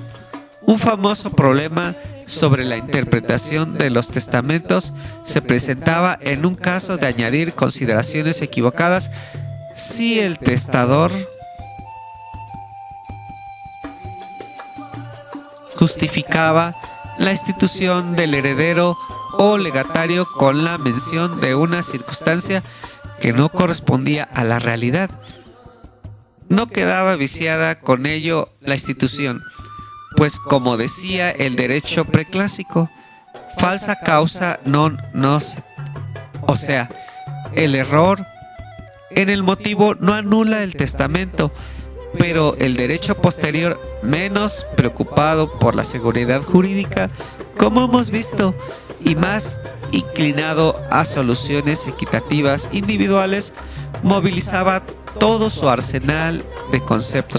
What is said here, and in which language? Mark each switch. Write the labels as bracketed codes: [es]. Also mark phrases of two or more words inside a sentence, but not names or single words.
[es] Un famoso problema sobre la interpretación de los testamentos se presentaba en un caso de añadir consideraciones equivocadas si el testador justificaba la institución del heredero o legatario con la mención de una circunstancia que no correspondía a la realidad. No quedaba viciada con ello la institución, pues como decía el derecho preclásico, [la] falsa causa non nocet, [es] o sea, el error en el motivo no anula el testamento, pero el derecho posterior, menos preocupado por la seguridad jurídica, como hemos visto, y más inclinado a soluciones equitativas individuales, movilizaba todo su arsenal de conceptos.